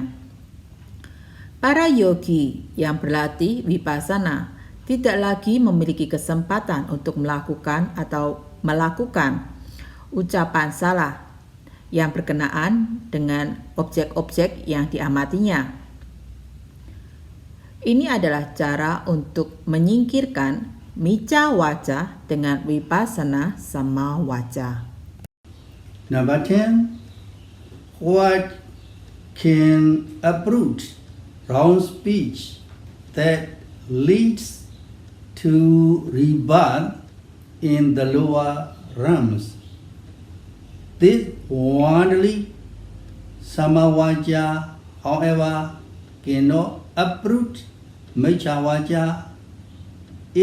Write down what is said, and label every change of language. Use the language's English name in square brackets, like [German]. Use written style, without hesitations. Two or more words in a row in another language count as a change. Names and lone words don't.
[Indonesian] Para yogi yang berlatih vipassana tidak lagi memiliki kesempatan untuk melakukan ucapan salah yang berkenaan dengan objek-objek yang diamatinya. Ini adalah cara untuk menyingkirkan [Pali] miccha vaca [Indonesian] dengan [Pali] vipassana samma vaca. [English] Number 10. What can uproot wrong speech that leads to rebirth in the lower realms? This worldly [Pali] samma vaca, [English] however, cannot uproot [Pali] miccha vaca.